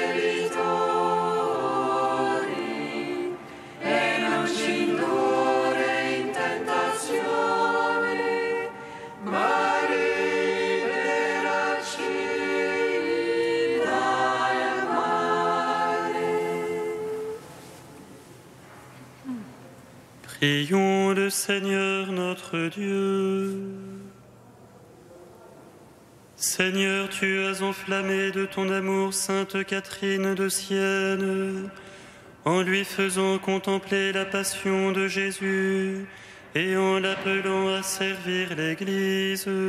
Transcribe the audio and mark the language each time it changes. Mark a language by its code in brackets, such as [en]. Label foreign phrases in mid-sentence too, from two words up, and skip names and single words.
[it] debitori, e non ci indurre in tentazione, ma liberaci dal male. [fr] Prions le Seigneur notre Dieu. Seigneur, tu as enflammé de ton amour sainte Catherine de Sienne, en lui faisant contempler la passion de Jésus et en l'appelant à servir l'Église.